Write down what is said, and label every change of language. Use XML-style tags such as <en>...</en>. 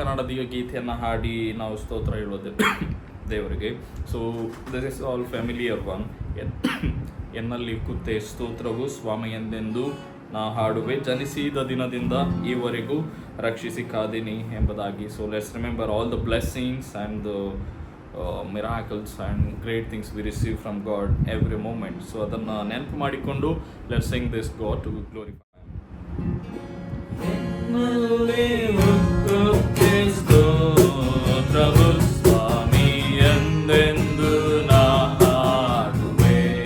<kn>ಕನ್ನಡದ ಗೀತೆಯನ್ನು ಹಾಡಿ ನಾವು ಸ್ತೋತ್ರ ಹೇಳೋದು ದೇವರಿಗೆ.</kn> <en>So this is all familiar one.</en> <kn>ಎನ್ನಲ್ಲಿ ಕುತ್ತೆ ಸ್ತೋತ್ರವು ಸ್ವಾಮಿ ಎಂದೆಂದು ನಾ ಹಾಡುವೆ, ಜನಿಸಿದ ದಿನದಿಂದ ಈವರೆಗೂ ರಕ್ಷಿಸಿ ಕಾದಿನಿ ಎಂಬುದಾಗಿ.</kn> <en>So let's remember all the blessings and the miracles and great things we receive from God every moment. So</en> <kn>ಅದನ್ನು ನೆನಪು ಮಾಡಿಕೊಂಡು</kn> <en>let's sing this God to glorify Him.</en> <kn>ಎನ್ನಲ್ಲಿ ಹುಟ್ಟುತ್ತೆ ಸ್ತೋತ್ರವು ಸ್ವಾಮಿ ಎಂದೆಂದು ನಾ ಹಾಡುವೆ.</kn>